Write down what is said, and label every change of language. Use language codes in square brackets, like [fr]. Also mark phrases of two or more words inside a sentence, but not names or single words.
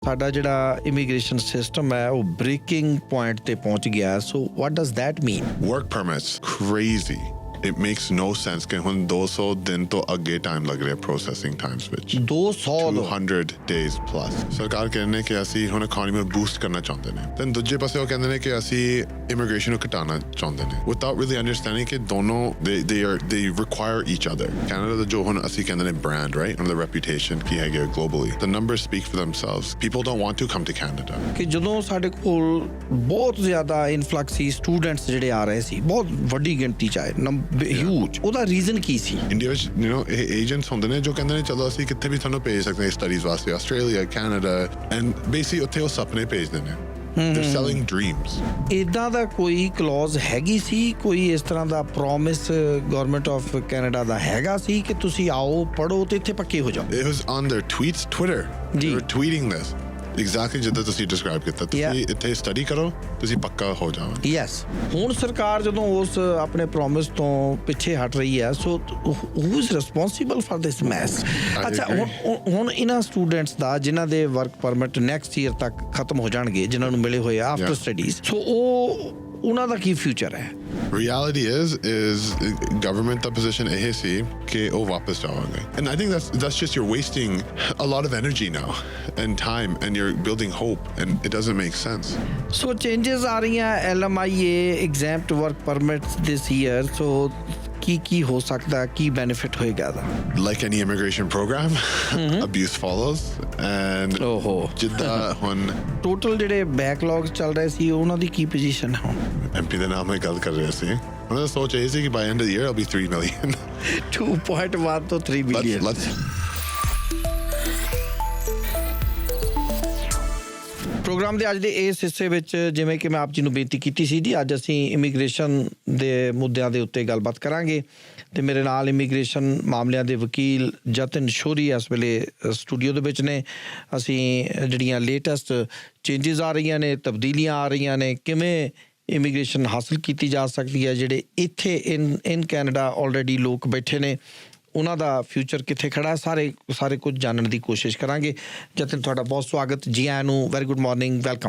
[pa] ਸਾਡਾ ਜਿਹੜਾ ਇਮੀਗ੍ਰੇਸ਼ਨ ਸਿਸਟਮ ਹੈ ਉਹ [en] breaking point [pa] ਤੇ ਪਹੁੰਚ ਗਿਆ [en] so what does that mean Work permits, crazy. It makes no sense [pa] ਕਿ ਹੁਣ 200 ਦਿਨ ਤੋਂ ਅੱਗੇ ਟਾਈਮ ਲੱਗ ਰਿਹਾ [en] processing times [pa] ਵਿੱਚ 200 [en] days plus [pa] ਸਰਕਾਰ ਕਹਿੰਦੇ ਕਿ ਅਸੀਂ ਹੁਣ ਇਕਨੋਮੀ ਨੂੰ ਬੂਸਟ ਕਰਨਾ ਚਾਹੁੰਦੇ ਨੇ ਤੇ ਦੂਜੇ ਪਾਸੇ ਉਹ ਕਹਿੰਦੇ ਨੇ ਕਿ ਅਸੀਂ ਇਮੀਗ੍ਰੇਸ਼ਨ ਨੂੰ ਘਟਾਉਣਾ ਚਾਹੁੰਦੇ ਨੇ [en] without really understanding [pa] ਕਿ ਦੋਨੋਂ [en] they require each other [pa] Canada ਦਾ ਜੋ ਹੁਣ ਅਸੀਂ ਕਹਿੰਦੇ ਨੇ [en] brand right and the reputation [pa] ਕੀ ਹੈਗਾ [en] globally the numbers speak for themselves people don't want to come to Canada [pa] ਕਿ ਜਦੋਂ ਸਾਡੇ ਕੋਲ ਬਹੁਤ ਜ਼ਿਆਦਾ ਇਨਫਲਕਸ ਸੀ ਸਟੂਡੈਂਟਸ ਜਿਹੜੇ ਆ ਰਹੇ ਸੀ ਬਹੁਤ ਵੱਡੀ ਗਿਣਤੀ ਚ ਆਏ ਹਿਊਜ ਉਹਦਾ ਰੀਜ਼ਨ ਕੀ ਸੀ ਇੰਡੀਆ ਵਿੱਚ ਇਹ ਏਜੰਟਸ ਹੁੰਦੇ ਨੇ ਜੋ ਕਹਿੰਦੇ ਨੇ ਚਲੋ ਅਸੀਂ ਕਿੱਥੇ ਵੀ ਤੁਹਾਨੂੰ ਭੇਜ ਸਕਦੇ ਹਾਂ ਸਟੱਡੀਜ਼ ਵਾਸਤੇ ਆਸਟ੍ਰੇਲੀਆ ਕੈਨੇਡਾ [en] and basically [pa] ਉੱਥੇ ਉਹ ਸੁਪਨੇ ਭੇਜਦੇ ਨੇ [en] they're selling dreams [pa] ਇਦਾਂ ਦਾ ਕੋਈ ਕਲੌਜ਼ ਹੈਗੀ ਸੀ ਕੋਈ ਇਸ ਤਰ੍ਹਾਂ ਦਾ ਪ੍ਰੋਮਿਸ [en] government of Canada [pa] ਦਾ ਹੈਗਾ ਸੀ ਕਿ ਤੁਸੀਂ ਆਓ ਪੜੋ ਤੇ ਇੱਥੇ ਪੱਕੇ ਹੋ ਜਾਓ [en] it was on their tweets Twitter they were tweeting this exactly [pa] ਜਿੱਦਾਂ ਤੁਸੀਂ ਡਿਸਕ੍ਰਾਈਬ ਕੀਤਾ ਤੁਸੀਂ ਇੱਥੇ ਸਟੱਡੀ ਕਰੋ ਤੁਸੀਂ ਪੱਕਾ ਹੋ ਜਾਓ ਯੈਸ ਹੁਣ ਸਰਕਾਰ ਜਦੋਂ ਉਸ ਆਪਣੇ ਪ੍ਰੋਮਿਸ ਤੋਂ ਪਿੱਛੇ ਹਟ ਰਹੀ ਹੈ [en] so who is responsible for this mess [pa] ਅੱਛਾ ਹੁਣ ਇਹਨਾਂ ਸਟੂਡੈਂਟਸ ਦਾ ਜਿਨ੍ਹਾਂ ਦੇ [en] work permit next year [pa] ਤੱਕ ਖਤਮ ਹੋ ਜਾਣਗੇ ਜਿਨ੍ਹਾਂ ਨੂੰ ਮਿਲੇ ਹੋਏ ਆ [en] after studies [pa] ਸੋ ਉਹਨਾਂ ਦਾ ਕੀ ਫਿਊਚਰ ਹੈ [en] reality is government [pa] ਦਾ position ਇਹ ਸੀ ਕਿ ਉਹ ਵਾਪਸ ਜਾਵਾਂਗੇ [en] and I think that's just you're wasting a lot of energy now and time and you're building hope and it doesn't make sense so changes [pa] ਆ ਰਹੀਆਂ [en] LMIA exempt work permits this year so [pa] ਕੀ ਹੋ ਸਕਦਾ ਕੀ ਬੈਨੀਫਿਟ ਹੋਏਗਾ ਦਾ [en] like any immigration program abuse follows and [pa] ਜਿੱਦਾਂ ਹੁਣ ਟੋਟਲ ਜਿਹੜੇ ਬੈਕਲੌਗਸ ਚੱਲ ਰਹੇ ਸੀ ਉਹਨਾਂ ਦੀ ਕੀ ਪੋਜੀਸ਼ਨ ਹੈ ਹੁਣ MP ਦੇ ਨਾਮ ਨਾਲ ਗੱਲ ਕਰ ਰਹੇ ਸੀ ਉਹਨਾਂ ਦਾ ਸੋਚ ਇਹ ਸੀ ਕਿ [en] by end of the year it'll be 3 million [pa] 2.1 ਤੋਂ 3 billion ਪ੍ਰੋਗਰਾਮ ਦੇ ਅੱਜ ਦੇ ਇਸ ਹਿੱਸੇ ਵਿੱਚ ਜਿਵੇਂ ਕਿ ਮੈਂ ਆਪ ਜੀ ਨੂੰ ਬੇਨਤੀ ਕੀਤੀ ਸੀ ਜੀ ਅੱਜ ਅਸੀਂ ਇਮੀਗ੍ਰੇਸ਼ਨ ਦੇ ਮੁੱਦਿਆਂ ਦੇ ਉੱਤੇ ਗੱਲਬਾਤ ਕਰਾਂਗੇ ਤੇ ਮੇਰੇ ਨਾਲ ਇਮੀਗ੍ਰੇਸ਼ਨ ਮਾਮਲਿਆਂ ਦੇ ਵਕੀਲ ਜਤਿਨ ਸ਼ੋਰੀ ਇਸ ਵੇਲੇ ਸਟੂਡੀਓ ਦੇ ਵਿੱਚ ਨੇ ਅਸੀਂ ਜਿਹੜੀਆਂ [en] latest changes [pa] ਆ ਰਹੀਆਂ ਨੇ ਤਬਦੀਲੀਆਂ ਆ ਰਹੀਆਂ ਨੇ ਕਿਵੇਂ ਇਮੀਗ੍ਰੇਸ਼ਨ ਹਾਸਲ ਕੀਤੀ ਜਾ ਸਕਦੀ ਹੈ ਜਿਹੜੇ ਇੱਥੇ [en] in Canada already [pa] ਲੋਕ ਬੈਠੇ ਨੇ ਉਹਨਾਂ ਦਾ ਫਿਊਚਰ ਕਿੱਥੇ ਖੜਾ ਸਾਰੇ ਕੁਝ ਜਾਣਨ ਦੀ ਕੋਸ਼ਿਸ਼ ਕਰਾਂਗੇ ਜਤਿਨ ਤੁਹਾਡਾ ਬਹੁਤ ਸਵਾਗਤ ਜੀ ਆਇਆਂ ਨੂੰ [en] very good morning welcome